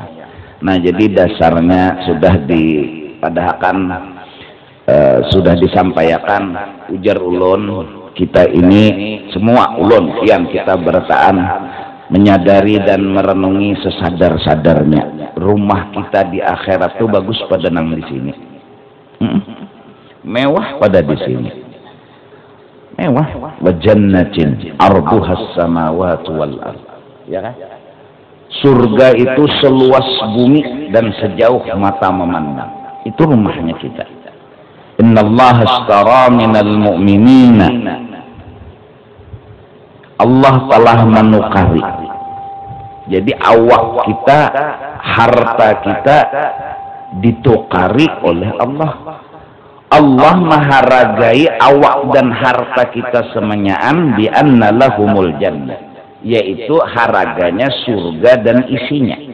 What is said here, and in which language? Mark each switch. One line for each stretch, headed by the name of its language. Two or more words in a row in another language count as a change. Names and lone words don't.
Banjar: Nah, jadi dasarnya sudah dipadahkan, sudah disampaikan, ujar ulun, kita ini semua ulun yang kita bertaan menyadari dan merenungi sesadar-sadarnya, rumah kita di akhirat tuh bagus pada nang di sini. Mewah pada di sini. Mewah.
Arabic: Wa jannatin arduhas samawati wal ardh.
Banjar: Ya kan? Surga itu seluas bumi dan sejauh mata memandang. Itu rumahnya kita.
Arabic: Innallaha ashtara minal mu'minina.
Banjar: Allah telah menukari. Jadi awak kita, harta kita ditukari oleh Allah. Allah menghargai awak dan harta kita semenyaan
Arabic: bi anna lahumul jannah,
Banjar: yaitu haraganya surga dan isinya.